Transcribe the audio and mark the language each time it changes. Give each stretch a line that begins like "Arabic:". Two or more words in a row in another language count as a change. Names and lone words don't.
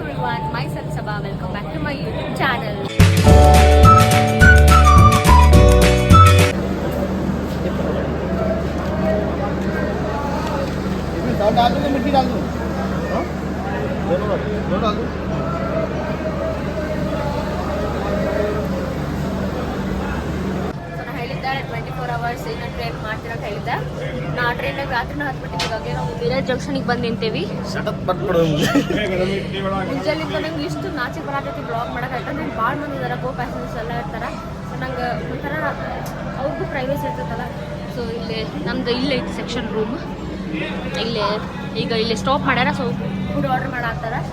English: everyone, myself Sabha. Welcome back to my YouTube channel.
Hindi: डाल दो मिट्टी डाल दो दोनों डाल दो
Kannada: ಹೇಳಿದ್ದೆ 24 hours ಇನ್ನು ಟ್ರೈನ್ ಮಾಡ್ತಿರೋದು ಹೇಳಿದ್ದೆ ನಾ ಟ್ರೈನಾಗ ರಾತ್ರಿನ ಹತ್ಬಿಟ್ಟಿದ್ದಾಗ ನಾವು ಮಿರಜ್ ಜಂಕ್ಷನಿಗೆ ಬಂದು ನಿಂತೀವಿ ಮುಂಜಾನಿಂದ ನಂಗೆ ಇಷ್ಟು ನಾಚಿ ಬರತೈತಿ ಬ್ಲಾಗ್ ಮಾಡೋಕೆ ಯಾಕಂದ್ರೆ ಭಾಳ ಮಂದಿ ಇದಾರೆ ಕೋ ಪ್ಯಾಸೆಂಜರ್ಸ್ ಎಲ್ಲ ಇರ್ತಾರೆ ಸೊ ನಂಗೆ ಒಂಥರ ಅವ್ರಿಗೂ ಪ್ರೈವೇಸಿ ಇರ್ತೈತಲ್ಲ ಸೊ ಇಲ್ಲಿ ನಮ್ದು ಇಲ್ಲೇ ಐತಿ
English: section room
Kannada: ಇಲ್ಲೇ ಈಗ ಇಲ್ಲಿ ಸ್ಟಾಪ್ ಮಾಡ್ಯಾರ ಸೊ
English: food order
Kannada: ಮಾಡಾಕ್ತಾರ